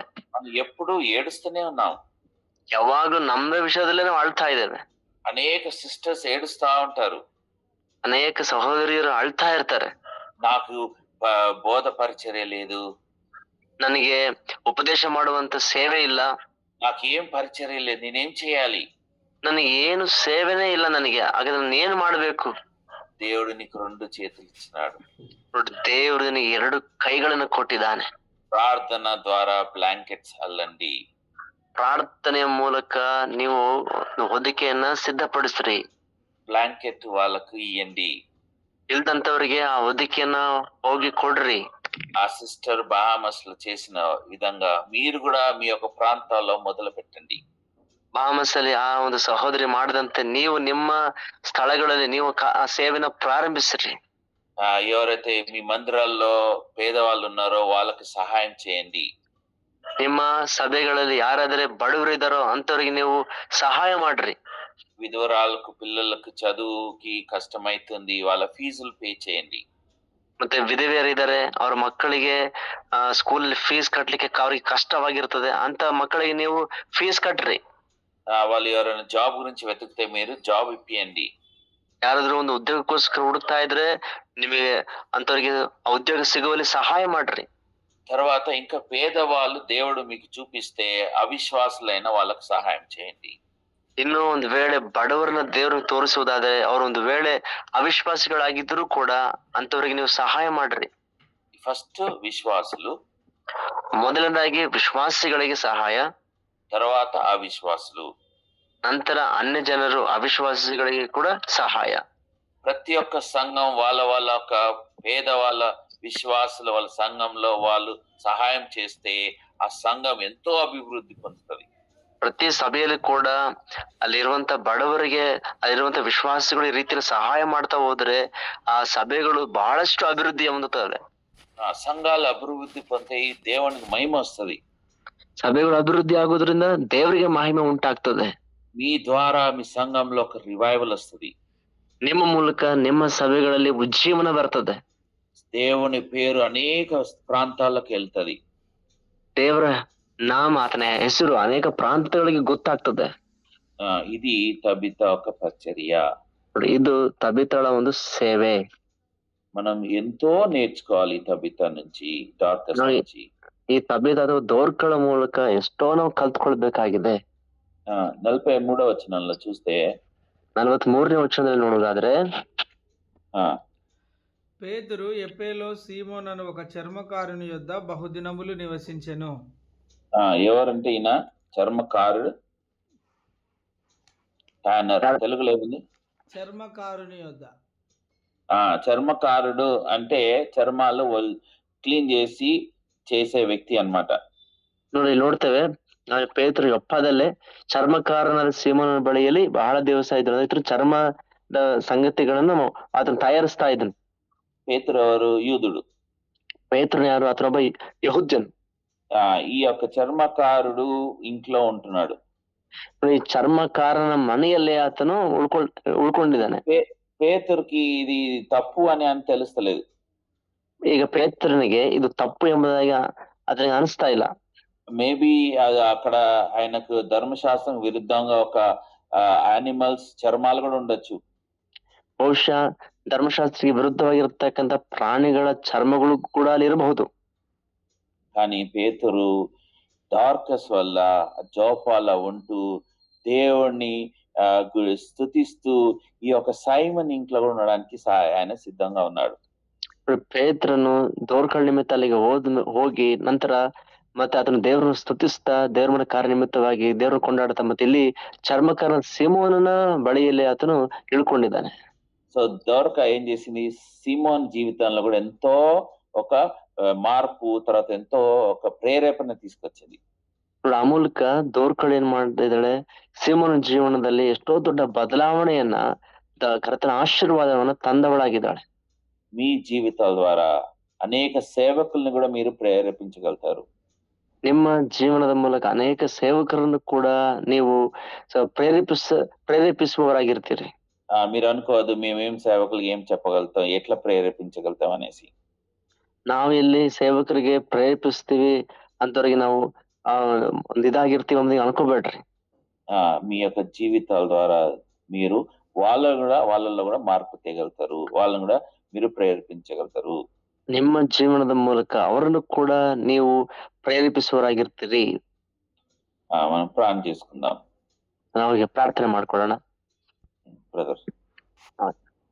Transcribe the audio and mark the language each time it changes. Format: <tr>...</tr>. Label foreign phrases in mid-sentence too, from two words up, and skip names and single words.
<te>మనం ఎప్పుడు ఏడుస్తూనే ఉన్నాం.</te> <kn>ಯಾವಾಗ್ಲೂ ನಮ್ಮ ವಿಷಯದಲ್ಲೇ ನಾವು ಅಳ್ತಾ ಇದ್ದೇವೆ.</kn> <te>అనేక సిస్టర్స్ ఏడుస్తా ఉంటారు,</te> <kn>ಅನೇಕ ಸಹೋದರಿಯರು ಅಳ್ತಾ ಇರ್ತಾರೆ.</kn> <te>నాకు బోధ పరిచర్య లేదు,</te> <kn>ನನಗೆ ಉಪದೇಶ ಮಾಡುವಂತ ಸೇವೆ ಇಲ್ಲ,</kn> <te>నాకు ఏం పరిచర్య లేదు, నేనేం చేయాలి?</te> <kn>ನನಗೆ ಏನು ಸೇವೆನೇ ಇಲ್ಲ ನನಗೆ. ಹಾಗಾದ್ರೆ ನಾನು ಏನ್ ಮಾಡ್ಬೇಕು?</kn> <te>దేవుడు నీకు 2 చేతులు ఇచ్చినాడు.</te> <kn>ನೋಡಿ, ದೇವರು ನಿನಗೆ 2 ಕೈಗಳನ್ನು ಕೊಟ್ಟಿದ್ದಾನೆ.</kn> <te>ప్రార్థన ద్వారా బ్లాంకెట్స్ అల్లండి.</te> <kn>ಪ್ರಾರ್ಥನೆಯ ಮೂಲಕ ನೀವು ಹೊದಿಕೆಯನ್ನ ಸಿದ್ಧಪಡಿಸ್ರಿ.</kn> <te>బ్లాంకెట్ వాళ్ళకు ఇయ్యండి.</te> <kn>ಇಲ್ದಂತವ್ರಿಗೆ ಆ ಹೊದಿಕೆಯನ್ನ ಹೋಗಿ ಕೊಡ್ರಿ.</kn> <te>ఆ సిస్టర్ బహామస్ లో చేసిన విధంగా మీరు కూడా మీ యొక్క ప్రాంతాల్లో మొదలు పెట్టండి.</te> <kn>ಬಹಾಮಸ್ ಅಲ್ಲಿ ಆ ಒಂದು ಸಹೋದರಿ ಮಾಡದಂತೆ ನೀವು ನಿಮ್ಮ ಸ್ಥಳಗಳಲ್ಲಿ ನೀವು ಆ ಸೇವೆನ ಪ್ರಾರಂಭಿಸ್ರಿ.</kn> <te>ఎవరైతే మీ మందిరాల్లో పేదవాళ్ళు ఉన్నారో వాళ్ళకి సహాయం చేయండి.</te> <kn>ನಿಮ್ಮ ಸಭೆಗಳಲ್ಲಿ ಯಾರಾದ್ರೆ ಬಡವರು ಇದ್ದಾರೋ ಅಂತವ್ರಿಗೆ ನೀವು ಸಹಾಯ ಮಾಡ್ರಿ.</kn> <te>విధవరాలకు పిల్లలకు చదువుకి కష్టమైతుంది, వాళ్ళ ఫీజులు పే చేయండి.</te> <kn>ಮತ್ತೆ ವಿಧವೆಯರಿದ್ದಾರೆ, ಅವ್ರ ಮಕ್ಕಳಿಗೆ</kn> <en>school fees</en> <kn>ಕಟ್ಲಿಕ್ಕೆ ಅವ್ರಿಗೆ ಕಷ್ಟವಾಗಿರ್ತದೆ. ಅಂತ ಮಕ್ಕಳಿಗೆ ನೀವು ಫೀಸ್ ಕಟ್ರಿ.</kn> <te>వాళ్ళు ఎవరైనా జాబ్ గురించి వెతికితే మీరు జాబ్ ఇప్పియండి.</te> <kn>ಯಾರಾದ್ರೂ ಒಂದು ಉದ್ಯೋಗಕ್ಕೋಸ್ಕರ ಹುಡುಕ್ತಾ ಇದ್ರೆ ನಿಮಗೆ ಅಂತವ್ರಿಗೆ ಆ ಉದ್ಯೋಗ ಸಿಗುವಲ್ಲಿ ಸಹಾಯ ಮಾಡ್ರಿ.</kn> <te>తర్వాత ఇంకా పేదవాళ్ళు దేవుడు మీకు చూపిస్తే అవిశ్వాసులైన వాళ్ళకు సహాయం చేయండి.</te> <kn>ಇನ್ನು ಒಂದು ವೇಳೆ ಬಡವರನ್ನ ದೇವ್ರಿಗೆ ತೋರಿಸುವುದಾದ್ರೆ, ಅವ್ರ ಒಂದು ವೇಳೆ ಅವಿಶ್ವಾಸಿಗಳಾಗಿದ್ರು ಕೂಡ ಅಂತವ್ರಿಗೆ ನೀವು ಸಹಾಯ ಮಾಡ್ರಿ.</kn> <te>ఫస్ట్ విశ్వాసులు,</te> <kn>ಮೊದಲನೇದಾಗಿ ವಿಶ್ವಾಸಿಗಳಿಗೆ ಸಹಾಯ,</kn> <te>తర్వాత అవిశ్వాసులు,</te> <kn>ನಂತರ ಅನ್ಯ ಜನರು ಅವಿಶ್ವಾಸಿಗಳಿಗೆ ಕೂಡ ಸಹಾಯ.</kn> <te>ప్రతి ఒక్క సంఘం వాళ్ళ ఒక పేదవాళ్ళ విశ్వాసుల వాళ్ళ సంఘంలో వాళ్ళు సహాయం చేస్తే ఆ సంఘం ఎంతో అభివృద్ధి పొందుతుంది.</te> <kn>ಪ್ರತಿ ಸಭೆಯಲ್ಲಿ ಕೂಡ ಅಲ್ಲಿರುವಂತ ಬಡವರಿಗೆ, ಅಲ್ಲಿರುವಂತ ವಿಶ್ವಾಸಿಗಳು ಈ ರೀತಿಯಲ್ಲಿ ಸಹಾಯ ಮಾಡ್ತಾ ಹೋದ್ರೆ ಆ ಸಭೆಗಳು ಬಹಳಷ್ಟು ಅಭಿವೃದ್ಧಿ ಹೊಂದುತ್ತವೆ.</kn> <te>ఆ సంఘాలు అభివృద్ధి పొందే దేవునికి మహిమ వస్తుంది.</te> <kn>ಸಭೆಗಳು ಅಭಿವೃದ್ಧಿ ಆಗೋದ್ರಿಂದ ದೇವರಿಗೆ ಮಹಿಮೆ ಉಂಟಾಗ್ತದೆ.</kn> <te>మీ ద్వారా మీ సంఘంలో ఒక రివైవల్ వస్తుంది.</te> <kn>ನಿಮ್ಮ ಮೂಲಕ ನಿಮ್ಮ ಸಭೆಗಳಲ್ಲಿ ಉಜ್ಜೀವನ ಬರ್ತದೆ.</kn> <te>దేవుని పేరు అనేక ప్రాంతాలకు వెళ్తది.</te> <kn>ದೇವರ ನಾಮ, ಆತನ ಹೆಸರು ಅನೇಕ ಪ್ರಾಂತಗಳಿಗೆ ಗೊತ್ತಾಗ್ತದೆ.</kn> <te>ఇది తబిత ఒక పరిచర్య.</te> <kn>ಇದು ತಬಿತಳ ಒಂದು ಸೇವೆ.</kn> <te>మనం ఎంతో నేర్చుకోవాలి తబిత నుంచి, డార్కస్ నుంచి.</te> <kn>ಈ ತಬಿತ ಅಥವಾ ದೋರ್ಕಳ ಮೂಲಕ ಎಷ್ಟೋ ನಾವು ಕಲ್ತ್ಕೊಳ್ಬೇಕಾಗಿದೆ.</kn> <te>43వ వచనంలో చూస్తే,</te> <kn>43ನೇ ವಚನದಲ್ಲಿ ನೋಡೋದಾದ್ರೆ,</kn> <te>పేతురు ఎప్పేలో సీమోనను ఒక చర్మకారుని యొద్ద బహుదినములు నివసించెను. ఎవరంటే ఈయన చర్మకారుడు, ట్యానర్, తెలుగులో ఏముంది? చర్మకారుని యొద్ద. చర్మకారుడు అంటే చర్మాలు క్లీన్ చేసే వ్యక్తి అన్నమాట.</te> <kn>ನೋಡಿ, ನೋಡ್ತೇವೆ ಪೇತರು ಯೊಪ್ಪದಲ್ಲೇ ಚರ್ಮಕಾರನ ಸೀಮೋನ ಬಳಿಯಲ್ಲಿ ಬಹಳ ದಿವಸ ಇದ್ರು. ಅದಕ್ಕೆ ಚರ್ಮದ ಸಂಗತಿಗಳನ್ನು ಆತನು ತಯಾರಿಸ್ತಾ ಇದ್ದನು.</kn> <te>పేతురు ఎవరు? యూదుడు.</te> <kn>పేతురు ಯಾರು? అతనొಬ್ಬ ಯಹೂದ್ಯನು.</kn> <te>ఈ యొక్క చర్మకారుడు ఇంట్లో ఉంటున్నాడు.</te> <kn>ಈ ಚರ್ಮಕಾರನ ಮನೆಯಲ್ಲೇ ಆತನು ಉಳ್ಕೊಂಡಿದ್ದಾನೆ.</kn> <te>పేతురుకి ఇది తప్పు అని తెలుస్తలేదు.</te> <kn>ಈಗ ಪೇತ್ರನಿಗೆ</kn> <te>ఇది తప్పు</te> <kn>ಎಂಬುದಾಗಿ</kn> <te>అతనికి అనిస్తా</te> <kn>ಇಲ್ಲ.</kn> <te>మేబీ అక్కడ ఆయనకు ధర్మశాస్త్రం విరుద్ధంగా ఒక యానిమల్స్ చర్మాలు కూడా ఉండొచ్చు.</te> <kn>ಬಹುಶಃ ಧರ್ಮಶಾಸ್ತ್ರಕ್ಕೆ ವಿರುದ್ಧವಾಗಿರತಕ್ಕಂತ ಪ್ರಾಣಿಗಳ ಚರ್ಮಗಳು ಕೂಡ ಅಲ್ಲಿ ಇರಬಹುದು.</kn> <te>కానీ పేతురు డార్కస్ వల్ల జోపాల ఉంటూ దేవుణ్ణి స్తుతిస్తూ ఈ యొక్క సైమన్ ఇంట్లో కూడా ఉండడానికి ఆయన సిద్ధంగా ఉన్నాడు.</te> <kn>ಪೇತ್ರನು ದೋರ್ಕಳ್ ನಿಮಿತ್ತ ಅಲ್ಲಿಗೆ ಹೋಗಿ ನಂತರ ಮತ್ತೆ ಆತನು ದೇವರನ್ನು ಸ್ತುತಿಸ್ತಾ ದೇವರ ಮನೆ ಕಾರ್ಯ ನಿಮಿತ್ತವಾಗಿ ದೇವರು ಕೊಂಡಾಡ್ತಾ ಮತ್ತೆ ಇಲ್ಲಿ ಚರ್ಮಕಾರ ಸಿಮೋನನ ಬಳಿಯಲ್ಲಿ ಆತನು ಇಳ್ಕೊಂಡಿದ್ದಾನೆ.</kn> <te>సో దోర్క ఏం చేసింది, సిమోన్ జీవితంలో కూడా ఎంతో ఒక మార్పు, తర్వాత ఎంతో ఒక ప్రేరేపణ తీసుకొచ్చింది.</te> <kn>ಆ ಮೂಲಕ ದೋರ್ಕಳ್ ಏನ್ ಮಾಡಿದ್ದಾಳೆ, ಸಿಮೋನ ಜೀವನದಲ್ಲಿ ಎಷ್ಟೋ ದೊಡ್ಡ ಬದಲಾವಣೆಯನ್ನ ಕರ್ತನ ಆಶೀರ್ವಾದವನ್ನ ತಂದವಳಾಗಿದ್ದಾಳೆ.</kn> <te>మీ జీవితాల ద్వారా అనేక సేవకుల్ని కూడా మీరు ప్రేరేపించగలుగుతారు.</te> <kn>ನಿಮ್ಮ ಜೀವನದ ಮೂಲಕ ಅನೇಕ ಸೇವಕರನ್ನು ಕೂಡ ನೀವು ಪ್ರೇರೇಪಿಸುವವರಾಗಿರ್ತೀರಿ.</kn> <te>మీరు అనుకోవద్దు మేమేం సేవకులు ఏం చెప్పగలుగుతాం, ఎట్లా ప్రేరేపించగలుగుతాం అనేసి.</te> <kn>ನಾವು ಇಲ್ಲಿ ಸೇವಕರಿಗೆ ಪ್ರೇರೇಪಿಸ್ತೀವಿ ಅಂತವ್ರಿಗೆ ನಾವು ಒಂದ್ ಇದಾಗಿರ್ತೀವಿ ಅಂತ ಅನ್ಕೋಬೇಡ್ರಿ.</kn> <te>మీ యొక్క జీవితాల ద్వారా మీరు వాళ్ళలో కూడా మార్పు తేగలుగుతారు, వాళ్ళని కూడా మీరు ప్రేరేపించగలుగుతారు.</te> <kn>ನಿಮ್ಮ ಜೀವನದ ಮೂಲಕ ಅವರನ್ನು ಕೂಡ ನೀವು ಪ್ರೇರೇಪಿಸುವವರಾಗಿರ್ತೀರಿ.</kn> <te>మనం ప్రార్థన చేసుకుందాం.</te> <kn>ನಾವಿಗೆ ಪ್ರಾರ್ಥನೆ ಮಾಡ್ಕೊಳ್ಳೋಣ.</kn> <te>బ్రదర్.</te>